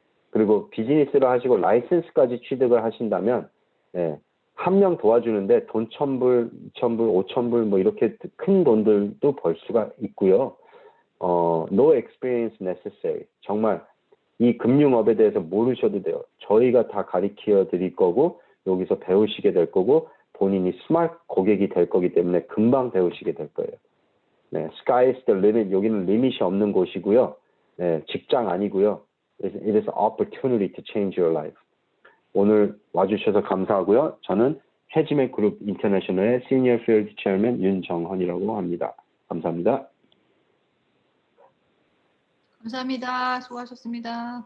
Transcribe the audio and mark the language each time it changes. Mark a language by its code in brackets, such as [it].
[ko] 그리고 비즈니스를 하시고 라이센스까지 취득을 하신다면 예, 한 명 도와주는데 돈 1,000불, 2,000불, 5,000불 뭐 이렇게 큰 돈들도 벌 수가 있고요. [en] No experience necessary. [ko] 정말 이 금융업에 대해서 모르셔도 돼요. 저희가 다 가르쳐 드릴 거고 여기서 배우시게 될 거고 본인이 스마트 고객이 될 거기 때문에 금방 배우시게 될 거예요. 네, [en] sky is the limit. [ko] 여기는 리밋이 없는 곳이고요. 네, 직장 아니고요. [en] It is an opportunity to change your life. [ko] 오늘 와주셔서 감사하고요. 저는 해지맥 그룹 인터내셔널의 시니어 필드 체어맨 윤정헌이라고 합니다. 감사합니다. 감사합니다. 수고하셨습니다.